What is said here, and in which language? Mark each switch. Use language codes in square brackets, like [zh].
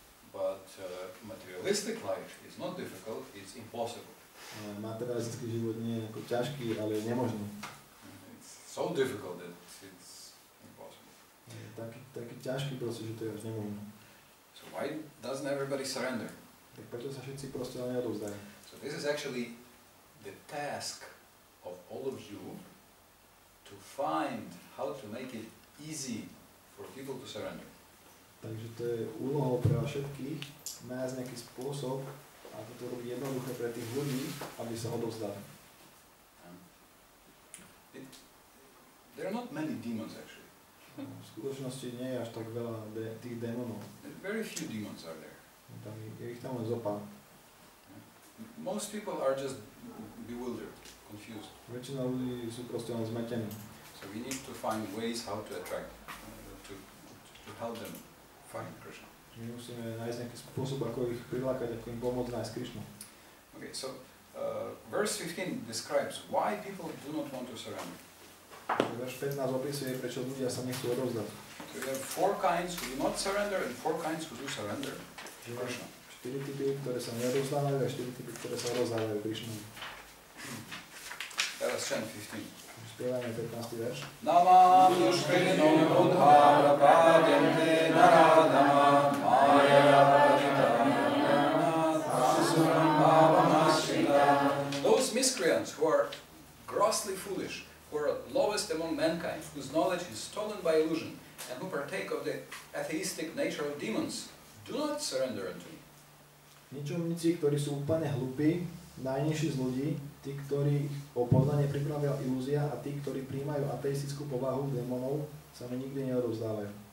[en] But materialistic life is not difficult, it's impossible. [sk] Materialistický život nie je ako ťažký, ale je nemožný. [en] It's so difficult that it's impossible. [sk] Je taký ťažký proste, že to je až nemožné. [en] So why doesn't everybody surrender? [sk] Tak prečo sa všetci proste neodovzdajú? [en] So this is actually the task of all of you to find how to make it easy for people to surrender. [sk] Takže to je úlohou pre vás všetkých nájsť nejaký spôsob, ako to robiť jednoduché pre tých ľudí, aby sa odovzdali. [en] There are not many demons actually. [sk] V skutočnosti nie je až tak veľa tých démonov. [en] Very few demons are there. [sk] Je ich tam len zopár. [en] Most people are just bewildered, confused. [sk] Väčšina ľudí sú proste len zmetení. [en] So we need to find ways how to attract, to help them find Krishna. [sk] My musíme nájsť nejaký spôsob, ako ich prilákať, ako im pomôcť nájsť Krišnu. [en] Okay, so verse 15 describes why people do not want to surrender. [sk] Verš 15 opisuje, prečo ľudia sa nechcú odovzdať. [en] So we have 4 kinds who do not surrender and 4 kinds who do surrender to Krishna. [sk] 4 typy, ktoré sa neodovzdávajú a 4 typy, ktoré sa odovzdávajú Krišnovi. [en] Let us chant 15. [sk] Spievajme 15. verš. [sa] Namam dushkrino udhara pradyante naradama maya [en] Those miscreants who are grossly foolish, who are lowest among mankind, whose knowledge is stolen by illusion, and who partake of the atheistic nature of demons, do not surrender unto me. [sk] Ničomníci, ktorí sú úplne hlúpi, najnižší z ľudí, tí, ktorí o poznanie pripravila ilúzia a tí, ktorí príjmajú ateistickú povahu démonov, sa mi nikdy neodovzdávajú.